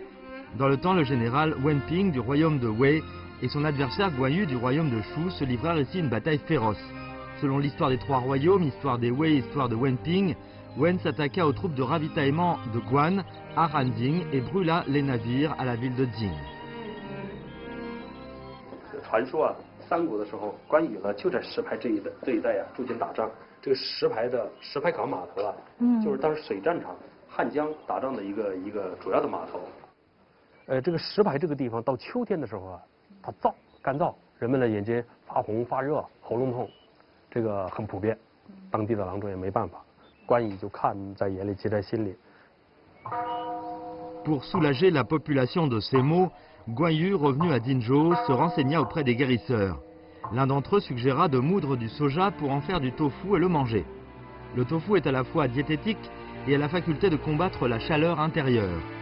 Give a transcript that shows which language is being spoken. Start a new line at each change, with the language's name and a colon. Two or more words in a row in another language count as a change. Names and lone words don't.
French: Dans le temps, le général Wen Ping du royaume de Wei et son adversaire Guan Yu du royaume de Shu se livrèrent ici une bataille féroce. Selon l'histoire des 3 royaumes, histoire des Wei, histoire de Wen Ping, Wen s'attaqua aux troupes de ravitaillement de Guan à Hanjing et brûla les navires à la ville de Jing.
Chinese: 传说啊，三国的时候，关羽呢就在石牌这一带啊驻军打仗。这个石牌港码头啊，就是当时水战场汉江打仗的一个主要的码头。这个石牌这个地方到秋天的时候啊，它干燥，人们的眼睛发红发热，喉咙痛，这个很普遍，当地的郎中也没办法，关羽就看在眼里，记在心里。
French: Pour soulager la population de ces maux, Guan Yu, revenu à Dinzhou, se renseigna auprès des guérisseurs. L'un d'entre eux suggéra de moudre du soja pour en faire du tofu et le manger. Le tofu est à la fois diététique et a la faculté de combattre la chaleur intérieure.